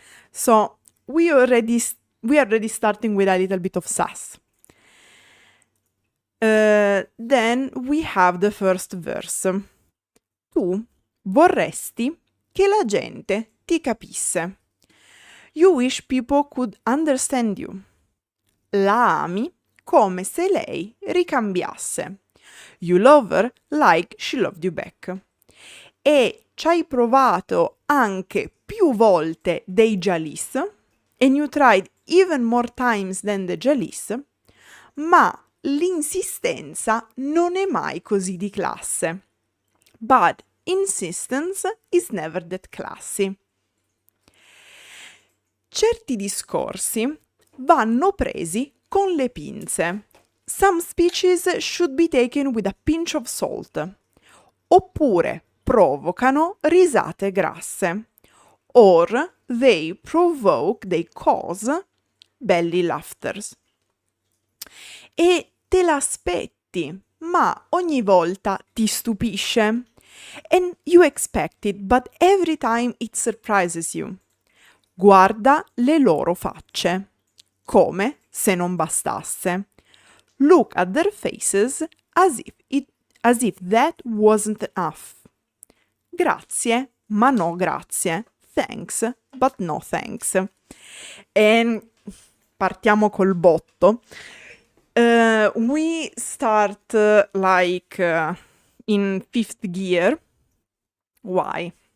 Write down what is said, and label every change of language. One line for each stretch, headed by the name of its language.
English: So we are already starting with a little bit of sass. Then we have the first verse.
Italian: Tu vorresti che la gente ti capisse.
English: You wish people could understand you.
Italian: La ami come se lei ricambiasse.
English: You love her like she loved you back.
Italian: E ci hai provato anche più volte dei jalis,
English: and you tried even more times than the jalis,
Italian: ma l'insistenza non è mai così di classe.
English: But insistence is never that classy.
Italian: Certi discorsi vanno presi con le pinze.
English: Some speeches should be taken with a pinch of salt.
Italian: Oppure provocano risate grasse.
English: Or they cause belly laughters.
Italian: E te l'aspetti, ma ogni volta ti stupisce.
English: And you expect it, but every time it surprises you.
Italian: Guarda le loro facce, come se non bastasse.
English: Look at their faces as if that wasn't enough.
Italian: Grazie, ma no grazie.
English: Thanks, but no thanks.
Italian: E partiamo col botto.
English: We start in fifth gear. Why?